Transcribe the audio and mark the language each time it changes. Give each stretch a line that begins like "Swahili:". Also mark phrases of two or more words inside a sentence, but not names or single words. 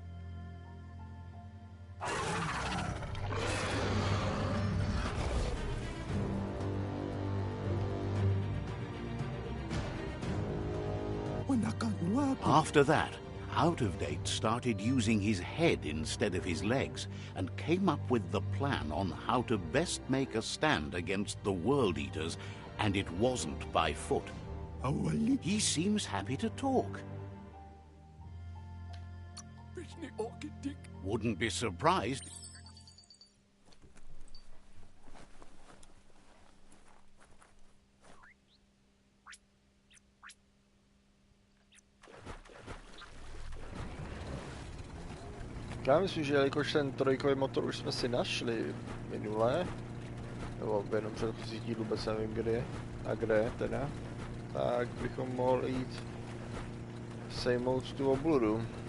English: After that, Out of Date started using his head instead of his legs and came up with the plan on how to best make a stand against the World Eaters, and it wasn't by foot. He seems happy to talk. Wouldn't be surprised.
Czech: Já myslím, že jelikož ten trojkový motor už jsme si našli minule, nebo v jednom předchozí dílu, vůbec nevím kdy a kde teda, tak bychom mohli jít sejmout tu obludu.